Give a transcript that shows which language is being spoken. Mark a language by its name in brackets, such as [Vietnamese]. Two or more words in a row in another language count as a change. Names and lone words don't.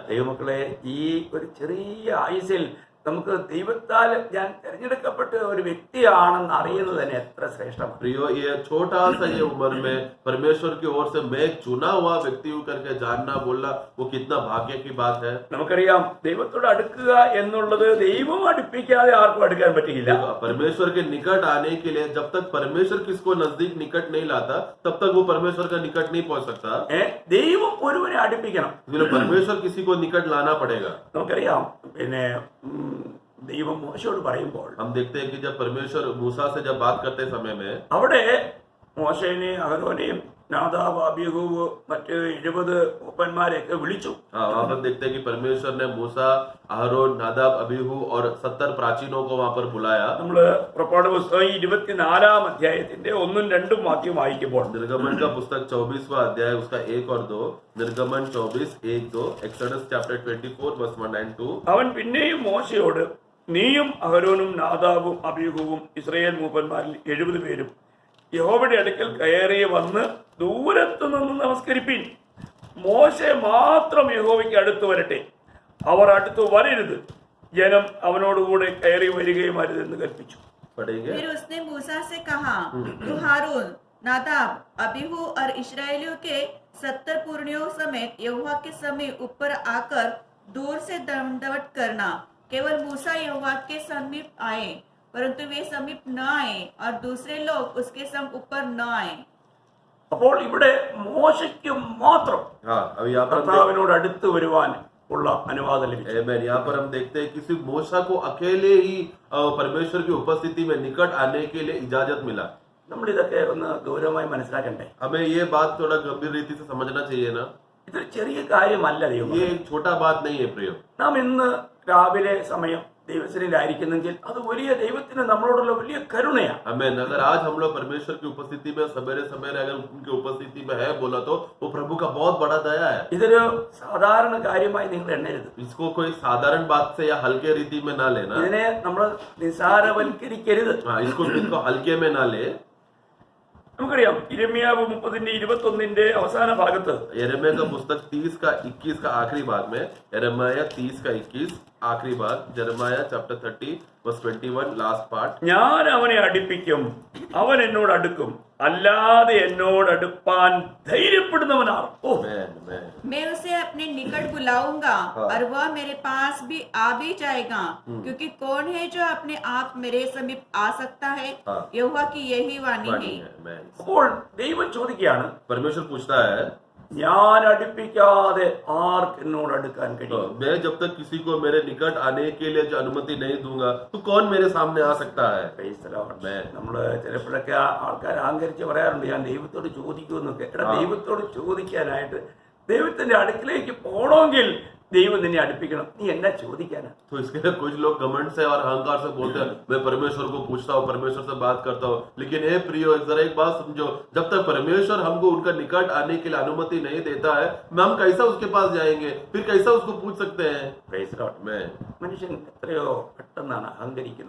[Malayalam] ദൈവമക്കളെ, ഈ ഒരു ചെറിയ ആയുസിൽ നമുക്ക് ദൈവത്താൽ ഞാൻ തിരഞ്ഞെടുക്കപ്പെട്ട ഒരു വ്യക്തിയാണെന്ന് അറിയുന്നത് തന്നെ എത്ര ശ്രേഷ്ഠമാണ്. [Hindi] प्रियो, ये छोटा सा ये उम्र में परमेश्वर की ओर से मैं एक चुना हुआ व्यक्ति हूँ करके जानना बोलना वो कितना भाग्य की बात है. [Malayalam] നമുക്കറിയാം, ദൈവത്തോട് അടുക്കുക എന്നുള്ളത് ദൈവം അടുപ്പിക്കാതെ ആർക്കും അടുക്കാൻ പറ്റില്ല. [Hindi] परमेश्वर के निकट आने के लिए जब तक परमेश्वर किसको नजदीक निकट नहीं लाता तब तक वो परमेश्वर का निकट नहीं पहुंच सकता. [Malayalam] ദൈവം ഒരുവനെ അടുപ്പിക്കണം. [Hindi] इसलिए परमेश्वर किसी को निकट लाना पड़ेगा. [Malayalam] നമുക്കറിയാം, പിന്നെ ദൈവം മോശയോട് പറയുമ്പോൾ [Hindi] हम देखते हैं कि जब परमेश्वर मूसा से जब बात करते समय में [Malayalam] അവിടെ മോശേനെയും അഹരോനെയും നാദാബ് അബീഹൂവ് മറ്റ് 70 മൂപ്പന്മാരെയൊക്കെ വിളിച്ചു. [Hindi] वहाँ पर देखते हैं कि परमेश्वर ने मूसा, अहरोन, नादाब, अबीहू और 70 प्राचीनों को वहाँ पर बुलाया. [Malayalam] നമ്മള് പുറപ്പാട് പുസ്തകം 24-ാം അധ്യായത്തിന്റെ 1-2 വാക്യം വായിക്കുമ്പോൾ [Hindi] निर्गमन का पुस्तक 24वां अध्याय उसका 1 और 2, निर्गमन 24:1-2, [English] Exodus chapter 24 verse 1 and 2. [Malayalam] അവൻ പിന്നെയും മോശയോട്, നീയും അഹരോനും നാദാബും അബീഹൂവും ഇസ്രായേൽ മൂപ്പന്മാരിൽ 70 പേരും യഹോവയുടെ അടുക്കൽ കയറി വന്ന് ദൂരത്തു നിന്ന് നമസ്കരിപ്പിൻ. മോശെ മാത്രം യഹോവയ്ക്ക് അടുത്ത് വരട്ടെ, അവർ അടുത്ത് വരരുത്, ജനം അവനോടുകൂടെ കയറി വരികയും അരുതെന്ന് കൽപ്പിച്ചു. [Hindi] पढ़ेंगे. फिर उसने मूसा से कहा, तू हारून, नादाब, अबीहू और इस्राएलियों के 70 पुरनियों समेत यहोवा के समीप ऊपर आकर दूर से दंडवत करना. केवल मूसा यहोवा के समीप आए, परंतु वे समीप न आए और दूसरे लोग उसके संग ऊपर न आए. [Malayalam] അപ്പോൾ ഇവിടെ മോശയ്ക്ക് മാത്രം [Hindi] हाँ, अभी यहाँ पर [Malayalam] കർത്താവിനോട് അടുത്ത് വരുവാൻ ഉള്ള അനുവാദം ലഭിച്ചു. Amen. [Hindi] यहाँ पर हम देखते हैं कि सिर्फ मूसा को अकेले ही परमेश्वर की उपस्थिति में निकट आने के लिए इजाजत मिला. [Malayalam] നമ്മൾ ഇതൊക്കെ ഒന്ന് ഗൗരവമായി മനസ്സിലാക്കണ്ടേ? [Hindi] हमें ये बात थोड़ा गंभीर रीति से समझना चाहिए ना. [Malayalam] ഇതൊരു ചെറിയ കാര്യമല്ല. ദൈവം [Hindi] ये एक छोटा बात नहीं है प्रियो. [Malayalam] നാം ഇന്ന് രാവിലെ സമയം ദൈവസന്നിധിയിലായിരിക്കുന്നെങ്കിൽ അത് വലിയ ദൈവത്തിന് നമ്മളോടുള്ള വലിയ കരുണയാണ്. Amen. [Hindi] अगर आज हम लोग परमेश्वर की उपस्थिति में सवेरे सवेरे अगर उनकी उपस्थिति में है बोला तो वो प्रभु का बहुत बड़ा दया है. [Malayalam] ഇതൊരു സാധാരണ കാര്യമായി നിങ്ങൾ എണ്ണരുത്. [Hindi] इसको कोई साधारण बात से या हल्के रीति में ना लेना. [Malayalam] ഇതിനെ നമ്മൾ നിസാരവൽക്കരിക്കരുത്. [Hindi] हाँ, इसको हल्के में ना ले. [Malayalam] നമുക്കറിയാം, യിരെമ്യാവ് 30-21 അവസാന ഭാഗത്ത് [Hindi] यिर्मयाह का पुस्तक 30 का 21 का आखिरी भाग में, यिर्मयाह 30 का 21 आखिरी भाग, यिर्मयाह [English] chapter 30 verse 21 last part. [Malayalam] ഞാൻ അവനെ അടുപ്പിക്കും, അവൻ എന്നോട് അടുക്കും, അല്ലാതെ എന്നോട് അടുപ്പാൻ ധൈര്യപ്പെടുന്നവനാണ്. ഓ, [Hindi] मैं उसे अपने निकट बुलाऊंगा और वह मेरे पास भी आ भी जाएगा, क्योंकि कौन है जो अपने आप मेरे समीप आ सकता है? यहोवा की यही वाणी है. [Malayalam] അപ്പോൾ ദൈവം ചോദിക്കുകയാണ്, [Hindi] परमेश्वर पूछता है, [Malayalam] ഞാൻ അടുപ്പിക്കാതെ ആർക്ക് എന്നോട് അടുക്കാൻ കഴിയും? [Hindi] मैं जब तक किसी को मेरे निकट आने के लिए जो अनुमति नहीं दूंगा तो कौन मेरे सामने आ सकता है? [Malayalam] നമ്മള് ചിലപ്പോഴൊക്കെ ആൾക്കാർ അഹങ്കരിച്ച് പറയാറുണ്ട്, ഞാൻ ദൈവത്തോട് ചോദിക്കുമെന്നൊക്കെ. എടാ, ദൈവത്തോട് ചോദിക്കാനായിട്ട് ദൈവത്തിന്റെ അടുക്കിലേക്ക് പോകണമെങ്കിൽ ദൈവം നിന്നെ അടുപ്പിക്കണം. നീ എന്നാ ചോദിക്കാനാ? [Hindi] तो इसके लिए कुछ लोग घमंड से और अहंकार से बोलते हैं, मैं परमेश्वर को पूछता हूँ, परमेश्वर से बात करता हूँ. लेकिन हे प्रियो, जरा एक बात समझो, जब तक परमेश्वर हमको उनका निकट आने के लिए अनुमति नहीं देता है, हम कैसा उसके पास जाएंगे? फिर कैसा उसको पूछ सकते हैं? मैं [Malayalam] മനുഷ്യൻ എത്രയോ പെട്ടെന്നാണ് അഹങ്കരിക്കുന്നത്.